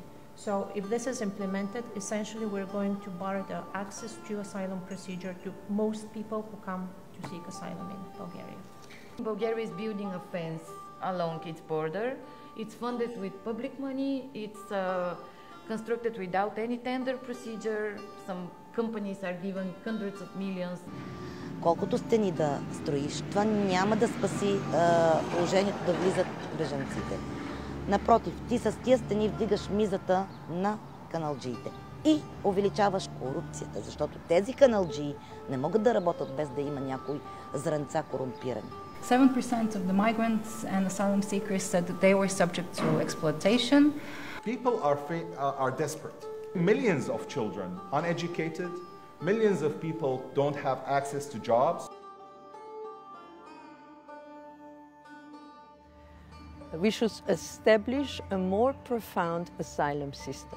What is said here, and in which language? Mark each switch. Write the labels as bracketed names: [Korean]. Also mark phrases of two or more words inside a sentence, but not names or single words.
[English] So if this is implemented, essentially we're going to bar the access to asylum procedure to most people who come to seek asylum in Bulgaria. Bulgaria is building a fence along its border. It's funded with public money. It's constructed without any tender procedure. Some companies are given hundreds of millions. [Bulgarian] Колкото стени да строиш, това няма да спаси положението да влизат бежанците. Напротив, ти с тия стени вдигаш мизата на каналджиите и увеличаваш корупцията, защото тези каналджии не могат да работят без да има някои зранца корумпирани. [English] 7% of the migrants and asylum seekers said that they were subject to exploitation. People are desperate. Millions of children uneducated, millions of people don't have access to jobs. We should establish a more profound asylum system.